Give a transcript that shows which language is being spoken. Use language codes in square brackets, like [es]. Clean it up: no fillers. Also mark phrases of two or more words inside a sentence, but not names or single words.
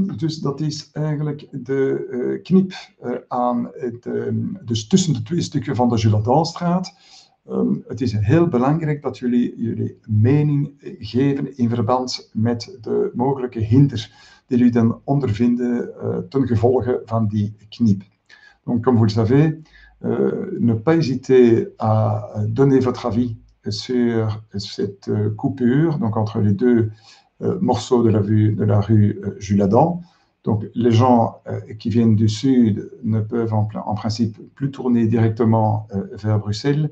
[nl] Dus dat is eigenlijk de knip dus tussen de 2 stukken van de Jules-Adamstraat. Het is heel belangrijk dat jullie mening geven in verband met de mogelijke hinder die jullie dan ondervinden ten gevolge van die knip. [fr] Donc, comme vous le savez, ne pas hésiter à donner votre avis sur cette coupure, donc entre les 2 morceaux de la rue Jules Adam. Donc les gens qui viennent du sud ne peuvent en principe plus tourner directement vers Bruxelles.